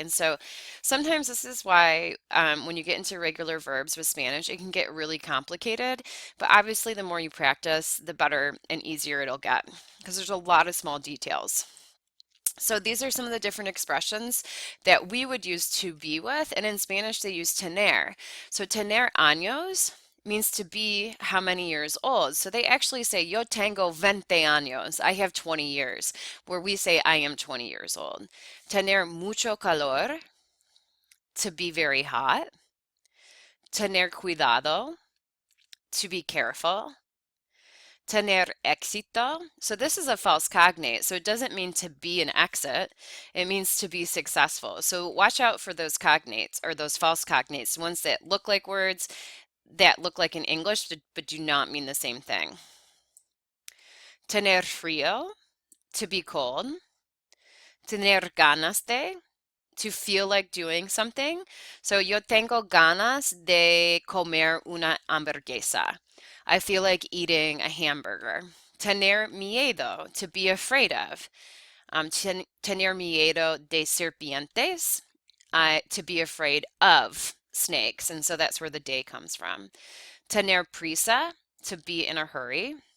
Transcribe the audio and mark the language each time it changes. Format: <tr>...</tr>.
<en>And so sometimes this is why when you get into regular verbs with Spanish, it can get really complicated. But obviously, the more you practice, the better and easier it'll get because there's a lot of small details. So these are some of the different expressions that we would use to be with, and in Spanish they use tener. So</en> <es>tener años</es> <en>means to be how many years old. So they actually say</en> <es>yo tengo 20 años.</es> <en>I have 20 years, where we say I am 20 years old.</en> <es>Tener mucho calor,</es> <en>to be very hot.</en> <es>Tener cuidado,</es> <en>to be careful.</en> <es>Tener éxito.</es> <en>So this is a false cognate. So it doesn't mean to be an exit. It means to be successful. So watch out for those cognates or those false cognates, ones that look like words that look like in English but do not mean the same thing.</en> <es>Tener frío,</es> <en>to be cold.</en> <es>Tener ganas de,</es> <en>to feel like doing something.</en> <es>So yo tengo ganas de comer una hamburguesa.</es> <en>I feel like eating a hamburger.</en> <es>Tener miedo,</es> <en>to be afraid of.</en> <es>Tener miedo de serpientes,</es> <en>to be afraid of snakes. And so that's where the de comes from.</en> <es>Tener prisa,</es> <en>to be in a hurry.</en>